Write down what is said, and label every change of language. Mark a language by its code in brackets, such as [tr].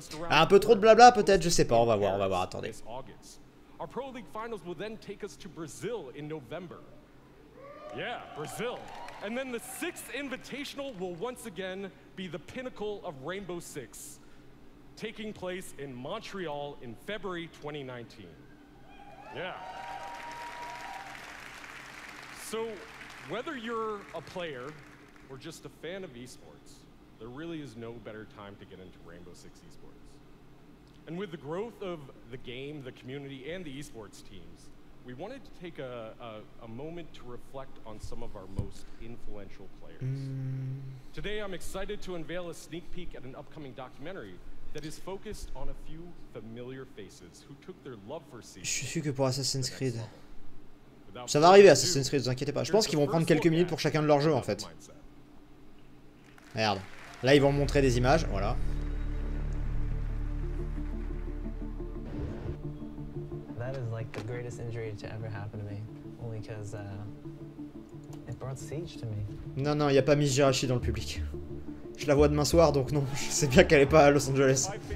[fr] Ah, un peu trop de blabla peut-être, je sais pas, on va voir, attendez. [en] Our Pro League finals will then take us to Brazil in November. Yeah, Brazil. And then the 6th Invitational will once again be the pinnacle of Rainbow Six, taking place in Montreal in February 2019. Yeah. So, whether you're a player or just a fan of esports, there really is no better time to get into Rainbow Six esports. And with the growth of the game, the community, and the esports teams, we wanted to take a moment to reflect on some of our most influential players. Today, I'm excited to unveil a sneak peek at an upcoming documentary that is focused on a few familiar faces who took their love for Siege. [fr] Je suis que pour Assassin's Creed. Ça va arriver Assassin's Creed, vous inquiétez pas. Je pense qu'ils vont prendre quelques minutes pour chacun de leurs jeux en fait. Merde. Là ils vont montrer des images, voilà. [en] That is like the greatest injury to ever happen to me, only because it brought Siege to me. [fr] Non non, il y a pas Miss Jirachi dans le public. Je la vois demain soir donc non, je sais bien qu'elle est pas à Los Angeles.